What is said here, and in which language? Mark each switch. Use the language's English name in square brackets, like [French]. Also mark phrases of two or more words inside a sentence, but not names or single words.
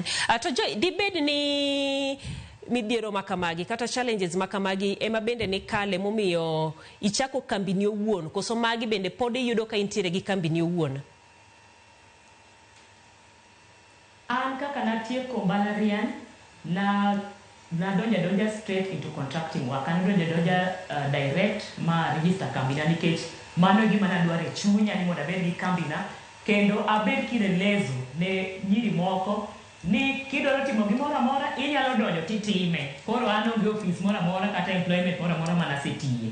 [Luo (Kenya and Tanzania)] To Joy, dibed ni midhiero makamagi kata challenges makamagi ema bende ni kale momiyo ichako kambi ni owuon koso magi bende pod iyudo ka intiere gi kambi ni owuon? An kaka natieko mbalariany na donja [English] straight into contracting work. [Luo (Kenya and Tanzania)] An donja direct ma register kambi na nikech mano gima nadwaro e chunya ni mondo abed gi kambi na kendo abed kirelezo ne nyiri moko ni kidwaro timo gimoro amora inyalo donjo titime. Koro an onge office moro amora kata employment moro amora manasetiye.